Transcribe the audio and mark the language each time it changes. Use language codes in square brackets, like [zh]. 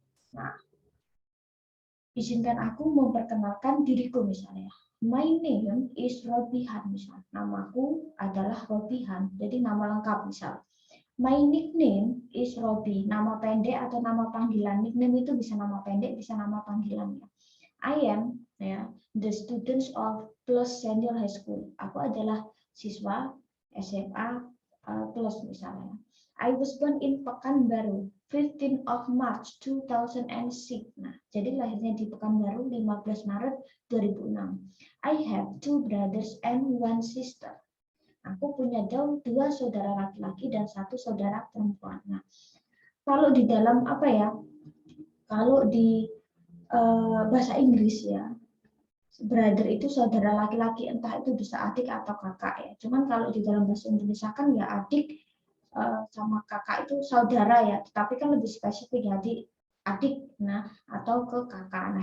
[id] Nah, izinkan aku memperkenalkan diriku misalnya. [en] My name is Robihan misal. [id] Namaku adalah Robihan. Jadi nama lengkap misal. [en] My nickname is Robi. [id] Nama pendek atau nama panggilan. Nickname itu bisa nama pendek, bisa nama panggilan ya. [en] I am ya the students of Plus Senior High School. [id] Aku adalah siswa SMA Plus misalnya. [en] I was born in Pekanbaru, 15 of March 2006. [id] Nah, jadi lahirnya di Pekanbaru 15 Maret 2006. [en] I have 2 brothers and 1 sister. [id] Aku punya dua saudara laki-laki dan 1 saudara perempuan. Nah, kalau di dalam apa ya? Kalau di bahasa Inggris ya, brother itu saudara laki-laki, entah itu bisa adik atau kakak ya. Cuman kalau di dalam bahasa Indonesia kan ya adik sama kakak itu saudara ya, tetapi kan lebih spesifik ya adik nah atau ke kakak.